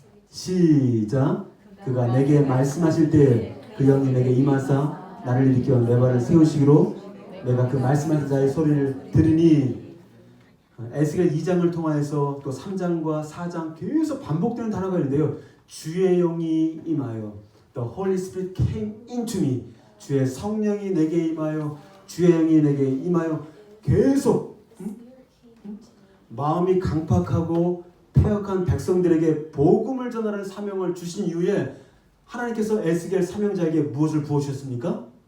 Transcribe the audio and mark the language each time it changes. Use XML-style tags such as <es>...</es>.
<ko>시작. 그가 내게 말씀하실 때 그 영이 내게 임하사 나를 일으켜 내 발을 세우시기로 내가 그 말씀하신 자의 소리를 들으니. 에스겔 2장을 통하여서 또 3장과 4장 계속 반복되는 단어가 있는데요.</ko> <en>주의 영이 임하여 The Holy Spirit came into me.</en> <ko>주의 성령이 내게 임하여 주의 영이 내게 임하여 계속 마음이 강팍하고 패역한 백성들에게 복음을 전하는 사명을 주신 이후에 하나님께서 에스겔 사명자에게 무엇을 부어주셨습니까?</ko>